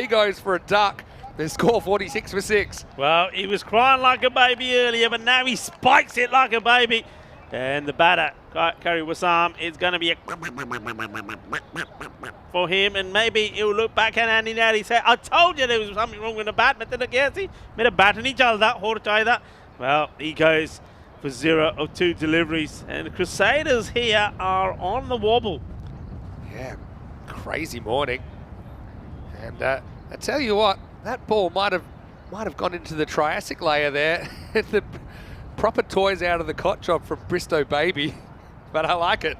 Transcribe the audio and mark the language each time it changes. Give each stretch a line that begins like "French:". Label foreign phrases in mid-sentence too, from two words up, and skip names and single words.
English: He goes for a duck. They score 46 for 6. Well, he was crying like a baby earlier, but now he spikes it like a baby. And the batter, Curry Awasam, is going to be a for him, and maybe he'll look back at Andy now. He said, I told you there was something wrong with the bat.
Punjabi: ਮੇਰਾ bat ਨਹੀਂ ਚੱਲਦਾ, ਹੋਰ ਚਾਹੀਦਾ.
English: Well, he goes for 0 of 2 deliveries, and the Crusaders here are on the wobble. Yeah, crazy morning. And I tell you what, that ball might have gone into the Triassic layer there. The proper toys out of the cot job from Bristow Baby, but I like it.